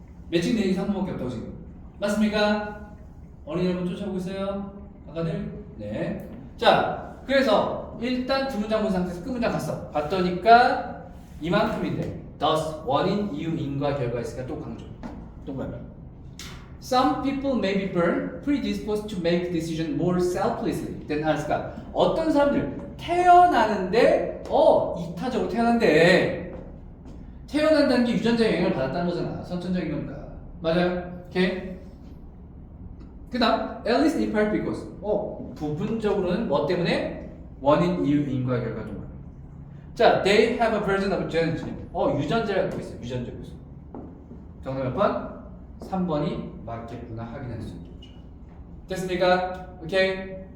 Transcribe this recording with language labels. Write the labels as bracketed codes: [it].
[ko] 매칭 내용이 3번밖에 없다고 지금. 맞습니까? 어린이 여러분 쫓아오고 있어요? 아까들? 네. 자, 그래서 일단 두 문장 본 상태에서 끝 문장 갔어. 봤더니까 이만큼인데 thus, 원인, 이유, 인과, 결과 있으니까 또 강조. 동그라미. [en] Some people may be born predisposed to make decisions more selflessly than others. [ko] 그러니까 어떤 사람들 태어나는데 이타적으로 태어난대. 태어난다는 게 유전자의 영향을 받았다는 거잖아. 선천적인 거니까. 맞아요? 오케이? 그 다음 [en] at least in part because [ko] 부분적으로는 뭐 때문에? 원인, 이유, 인과, 결과 동그라미. 자, [en] they have a version of genetic. [ko] 유전자라고 있어요. 유전적 요소. 정답 몇 번? 3번이 맞겠구나 확인할 수 있겠죠. 됐습니까? 오케이?